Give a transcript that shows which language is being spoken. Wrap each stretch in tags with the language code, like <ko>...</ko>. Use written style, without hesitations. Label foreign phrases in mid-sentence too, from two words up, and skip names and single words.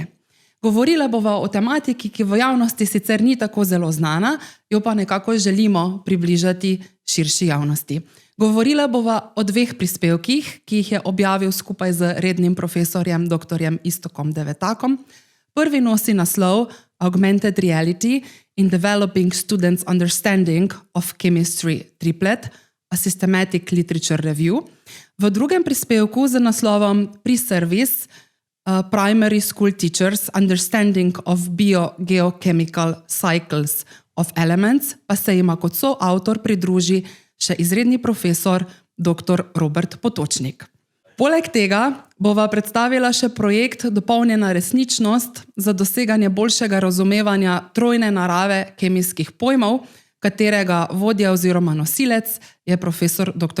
<sl>Govorila bova o tematiki, ki v javnosti sicer ni tako zelo znana, jo pa nekako želimo približati širši javnosti. Govorila bova o 2 prispevkih, ki jih je objavil skupaj z rednim profesorjem dr. Iztokom Devetakom. Prvi nosi naslov Augmented Reality in Developing Students' Understanding of Chemistry Triplet, a Systematic Literature Review. V drugem prispevku z naslovom Pre-Service Primary School Teachers' Understanding of Biogeochemical Cycles of Elements pa se ima kot soavtor pridruži še izredni profesor dr. Robert Potočnik. Poleg tega bova predstavila še projekt Dopolnjena resničnost za doseganje boljšega razumevanja trojne narave kemijskih pojmov, katerega vodja oziroma nosilec je profesor dr.</sl>